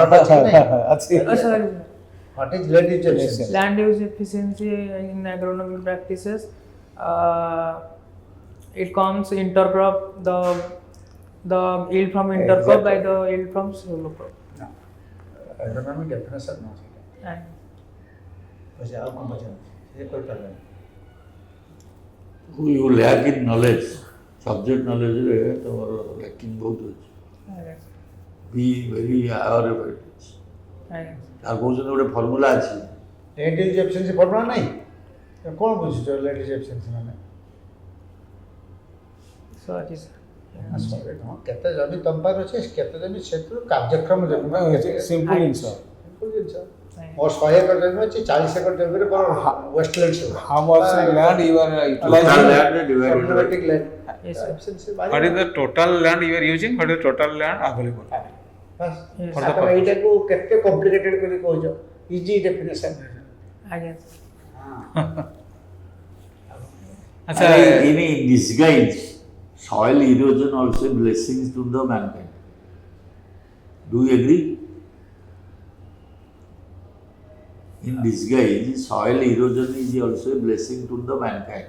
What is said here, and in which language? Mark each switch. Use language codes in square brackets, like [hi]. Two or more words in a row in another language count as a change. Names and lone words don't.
[en] What is land use efficiency? Land use efficiency in agronomic practices, it comes intercrop, the yield from intercrop by the yield from solo crop. Agronomic definition no. And [or] ଆଉ କ'ଣ ପଚାର? ସେ କହିପାରିବେନି। [en] you lack in knowledge, subject knowledge ତମର lacking [or] ବହୁତ ଅଛି. [en] Be very aware about it. [or] ଆଉ କହୁଛନ୍ତି ଗୋଟେ ଫର୍ମୁଲା ଅଛି. [en] land use efficiency [or] ଫର୍ମୁଲା ନାହିଁ? କ'ଣ ବୁଝୁଛ [en] land use efficiency [or] ମାନେ? [en] sorry sir. [or] କେତେ ଜମି ତମ ପାଖରେ ଅଛି, କେତେ ଜମି ସେଥିରୁ କାର୍ଯ୍ୟକ୍ରମ ଜମି। Simple ଜିନିଷ। ମୋର 100 ଏକର ଜମି ଅଛି, 40 ଏକର ଜମିରେ ମୋର ୱେଷ୍ଟଲ୍ୟାଣ୍ଡ ସବୁ। [en] How much land you are Total utilizing? land divided by Automatic land. Yes, sir. Efficiency What is the total land you are using? What is the total land available? Yes. [or] ଆପଣ ଏଇଟାକୁ କେତେ କମ୍ପ୍ଲିକେଟେଡ୍ କରି କହୁଛ? [en] easy definition. [or] ଆଜ୍ଞା ଆଚ୍ଛା [en] in disguise soil erosion also blessings to the mankind. Do you agree? In disguise, soil erosion is also a blessing to the mankind.